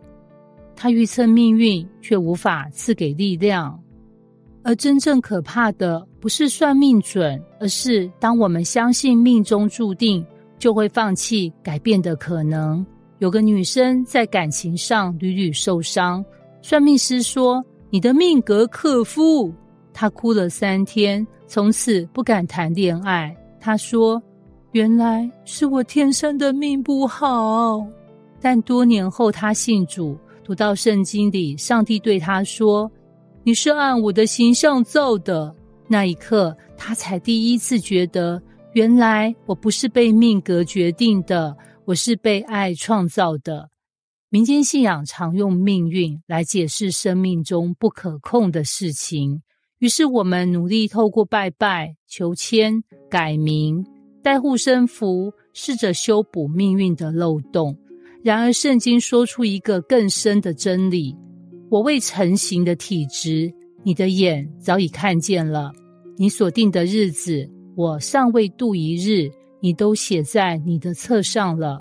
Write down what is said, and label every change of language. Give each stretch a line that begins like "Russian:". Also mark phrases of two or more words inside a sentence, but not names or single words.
Chinese: 他預測命運，卻無法賜給力量。而真正可怕的不是算命準，而是當我們相信命中注定，就會放棄改變的可能。有個女生在感情上屢屢受傷，算命師說你的命格克夫，她哭了3天，從此不敢談戀愛。她說，原來是我天生的命不好。但多年後她信主，讀到聖經裡上帝對她說，你是按我的形象造的。那一刻她才第一次覺得，原來我不是被命格決定的，我是被愛創造的。民間信仰常用命運來解釋生命中不可控的事情，於是我們努力透過拜拜、求籤、改名、帶護身符，試着修補命運的漏洞。然而聖經說出一個更深的真理，我未成形的體質，你的眼早已看見了，你所定的日子，我尚未度一日，你都寫在你的冊上了。